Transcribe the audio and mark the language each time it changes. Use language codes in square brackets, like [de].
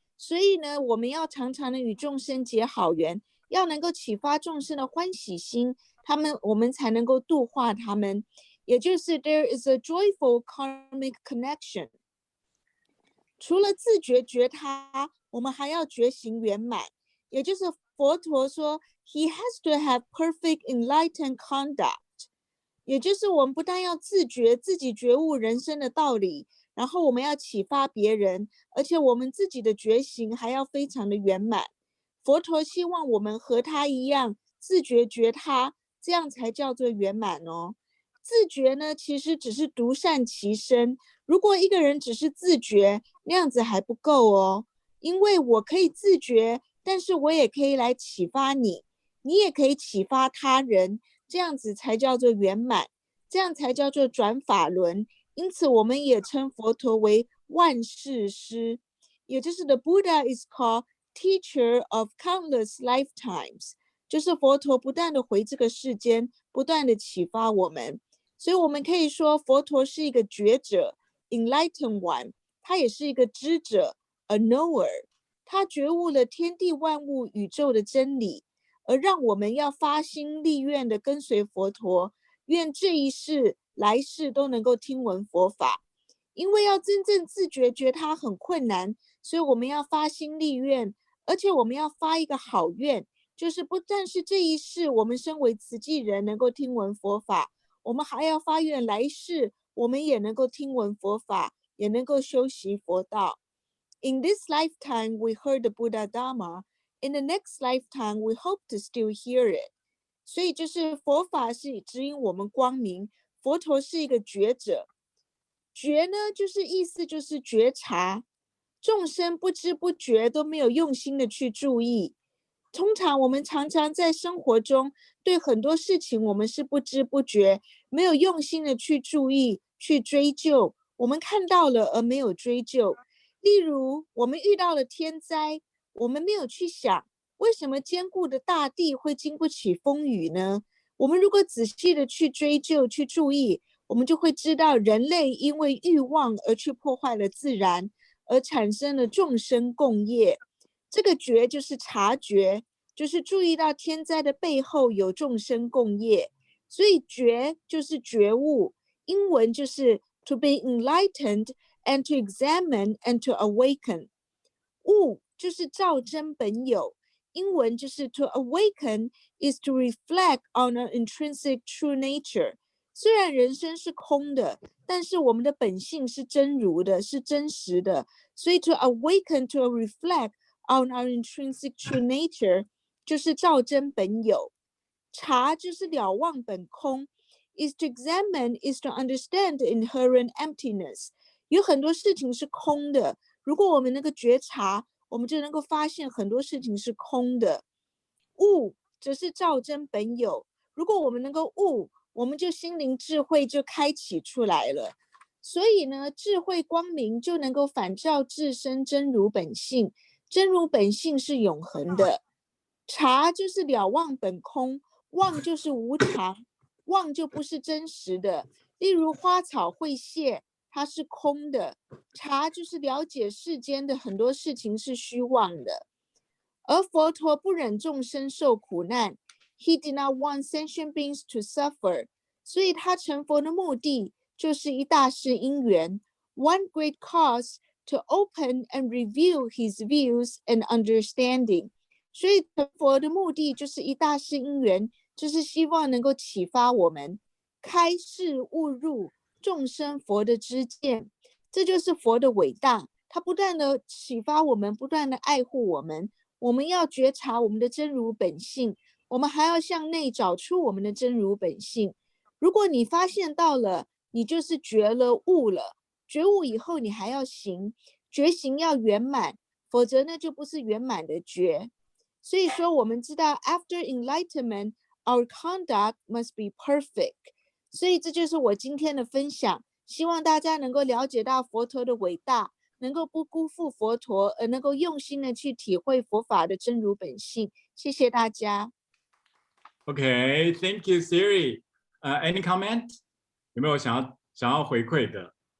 [zh] 所以呢，我们要常常的与众生结好缘，要能够启发众生的欢喜心，我们才能够度化他们。也就是 [en] there is a joyful karmic connection。 [zh] 除了自觉觉他，我们还要觉行圆满。也就是佛陀说 [en] He has to have perfect enlightened conduct。 [zh] 也就是我们不但要自觉自己觉悟人生的道理，然后我们要启发别人，而且我们自己的觉行还要非常的圆满。佛陀希望我们和他一样自觉觉他，这样才叫做圆满哦。自觉呢，其实只是独善其身。如果一个人只是自觉，那样子还不够哦。因为我可以自觉，但是我也可以来启发你，你也可以启发他人，这样子才叫做圆满，这样才叫做转法轮。因此我们也称佛陀为万世师，也就是 [en] The Buddha is called teacher of countless lifetimes。 [zh] 就是佛陀不断的回这个世间，不断的启发我们。所以我们可以说佛陀是一个觉者 [en] enlightened one， [zh] 他也是一个知者 [en] a knower。 [zh] 他觉悟了天地万物宇宙的真理，而让我们要发心立愿的跟随佛陀，愿这一世来世都能够听闻佛法。因为要真正自觉觉他很困难，所以我们要发心立愿，而且我们要发一个好愿，就是不但是这一世我们身为慈济人能够听闻佛法，我们还要发愿来世我们也能够听闻佛法，也能够修习佛道。 [en] In this lifetime we heard the Buddha Dharma. In the next lifetime we hope to still hear it. [zh] 所以就是佛法是指引我们光明，佛陀是一个觉者。觉呢，就是意思就是觉察，众生不知不觉都没有用心的去注意。通常我们常常在生活中对很多事情我们是不知不觉，没有用心的去注意，去追究。我们看到了而没有追究。例如我们遇到了天灾，我们没有去想为什么坚固的大地会经不起风雨呢？我们如果仔细的去追究去注意，我们就会知道人类因为欲望而去破坏了自然，而产生了众生共业。这个觉就是察觉，就是注意到天灾的背后有众生共业。所以觉就是觉悟，英文就是 [en] to be enlightened and to examine and to awaken。 [zh] 悟就是照真本有，英文就是 [en] to awaken is to reflect on an intrinsic true nature。 [zh] 虽然人生是空的，但是我们的本性是真如的，是真实的。所以 [en] to awaken to reflect on our intrinsic true nature [zh] 就是照真本有。察就是了望本空， [en] is to examine is to understand the inherent emptiness。 [zh] 有很多事情是空的，如果我们能够觉察，我们就能够发现很多事情是空的。悟则是照真本有，如果我们能够悟，我们就心灵智慧就开启出来了。所以呢，智慧光明就能够反照自身真如本性，真如本性是永恒的。察就是了忘本空，忘就是无常，忘就不是真实的。例如花草会谢，它是空的。察就是了解世间的很多事情是虚妄的。而佛陀不忍众生受苦难 ， [en] He did not want sentient beings to suffer， [zh] 所以他成佛的目的就是一大事因缘 ， [en] one great cause to open and reveal his views and understanding。 [zh] 所以成佛的目的就是一大事因缘，就是希望能够启发我们开示悟入众生佛的知见，这就是佛的伟大。他不断的启发我们，不断的爱护我们。我们要觉察我们的真如本性，我们还要向内找出我们的真如本性。如果你发现到了，你就是觉了悟了。觉悟以后，你还要行，觉行要圆满，否则呢就不是圆满的觉。所以说，我们知道 [en] after enlightenment, our conduct must be perfect。 [zh] 所以这就是我今天的分享，希望大家能够了解到佛陀的伟大。能够不辜负佛陀，而能够用心的去体会佛法的真如本性。谢谢大家。 [en] Okay, thank you, Siri. Any comment? [zh] 有没有想要回馈的？